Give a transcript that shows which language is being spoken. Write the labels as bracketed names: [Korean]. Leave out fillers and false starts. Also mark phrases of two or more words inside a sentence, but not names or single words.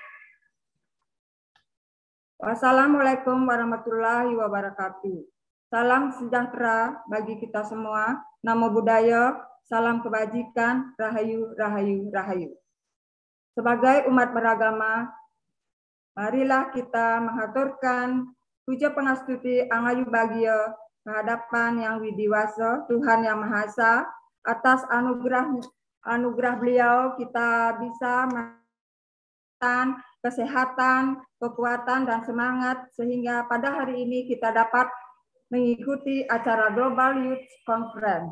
[Arabic] والسلام عليكم ورحمة الله وبركاته. [Indonesian] Salam sejahtera bagi kita semua. [Pali] Namo Buddhaya, [Indonesian] salam kebajikan, [Javanese] rahayu, rahayu, rahayu. [Indonesian] Sebagai umat beragama, marilah kita mengaturkan [Balinese] puja pangastuti angayu bagio [Indonesian] kehadapan yang widiwasa, Tuhan Yang Maha Esa, atas anugerah beliau kita bisa mendapatkan kesehatan, kekuatan, dan semangat sehingga pada hari ini kita dapat mengikuti acara Global Youth Conference.